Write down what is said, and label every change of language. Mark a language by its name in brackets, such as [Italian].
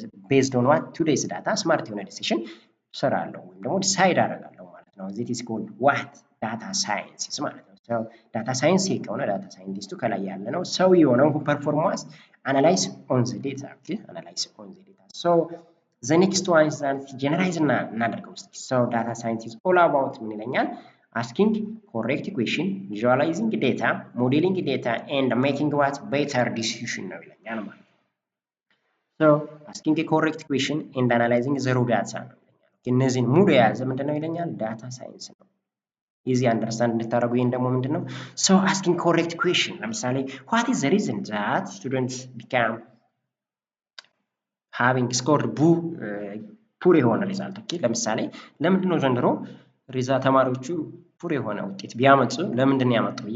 [English] ቤዝድ ኦን ዋት ቱዴይስ ዳታ ስማርት የሆነ [Amharic] ዲሲሽን ሰራለሁ ወይም ደግሞ ዲሳይድ አደርጋለሁ ማለት ነው። [English] ዚት ኢዝ ኮልድ ዋት ዳታ ሳይንስ ማለት ነው። ሶ ዳታ ሳይንስ ከሆነ ዳታ ሳይንቲስቱ ከላይ ያለ ነው ሰው የሆነው ፐርፎርማንስ አናላይዝ ኦን ዘ ዴታ። ኦኬ አናላይዝ ኦን ዘ ዴታ። ሶ ዘ ኔክስት ዋን ኢዝ ዛት ጀነራይዝ እናደርገው እስኪ። ሶ ዳታ ሳይንስ ኢዝ ኦል አባውት ምን ይለኛል? asking correct question, visualizing data, modeling data and making what better decision [Amharic] ነው ይለኛል ማለት ነው። [English] so asking a correct question and analyzing the raw data ነው ይለኛል። [Amharic] እነዚህን ሙሉ የያዘ ምንድነው ይለኛል? ዳታ ሳይንስ ነው። ኢዚ አንደርስታንድ እንድታደርጉ ይሄን ደግሞ ምንድነው? [English] so asking correct question ለምሳሌ what is the reason that students become having scored ፑር የሆነ ሪዛልት። [Amharic] ኦኬ ለምሳሌ ለምንድነው ዘንድሮ ተማሪዎቹ ፑር የሆነ ውጤት ቢያመጡ ለምንድን ነው ያመጡ?